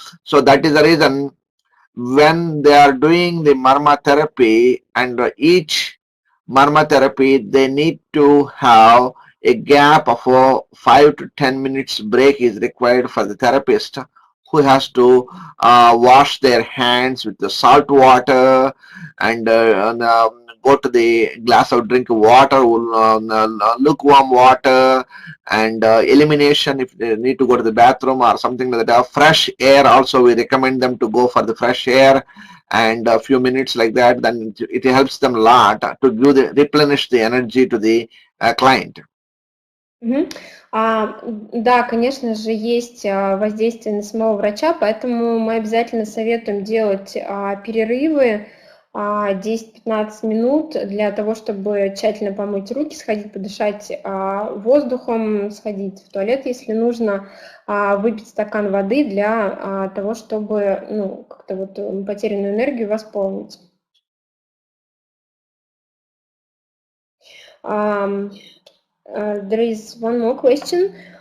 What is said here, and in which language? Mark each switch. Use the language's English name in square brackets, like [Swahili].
[English] So that is the reason when they are doing the marmotherapy, and each marmotherapy they need to have a gap of 5 to 10 minutes break is required for the therapist, who has to wash their hands with the salt water and go to the glass of drink water, lukewarm water, and elimination if they need to go to the bathroom or something like that. Fresh air also, we recommend them to go for the fresh air, and a few minutes like that, then it helps them a lot to replenish the energy to the client. [Russian] Да, конечно же, есть воздействие на самого врача, поэтому мы обязательно советуем делать перерывы 10-15 минут для того, чтобы тщательно помыть руки, сходить подышать воздухом, сходить в туалет, если нужно, выпить стакан воды для того, чтобы как-то вот потерянную энергию восполнить. [English] There is one more question.